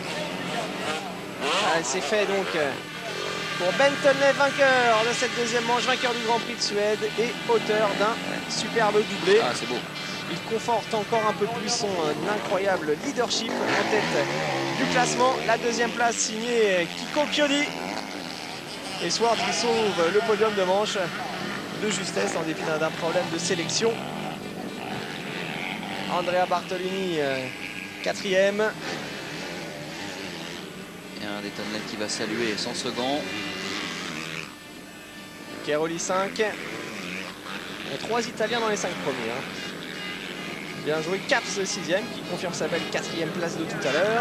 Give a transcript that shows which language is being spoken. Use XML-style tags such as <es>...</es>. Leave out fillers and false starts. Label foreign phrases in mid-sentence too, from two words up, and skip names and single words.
<fr>C'est fait donc pour Ben Tonley, vainqueur de cette deuxième manche, vainqueur du Grand Prix de Suède et auteur d'un superbe doublé. Ah, c'est beau. Il conforte encore un peu plus son incroyable leadership en tête du classement. La deuxième place signée Kiko Chiodi. Et Sword qui sauve le podium de manche de justesse en dépit d'un problème de sélection. Andrea Bartolini, 4e. Et un des Tonley qui va saluer son second. Cairoli 5. Il y a 3 Italiens dans les 5 premiers. Hein. Bien joué, Caps 6e qui confirme sa belle 4e place de tout à l'heure.</fr>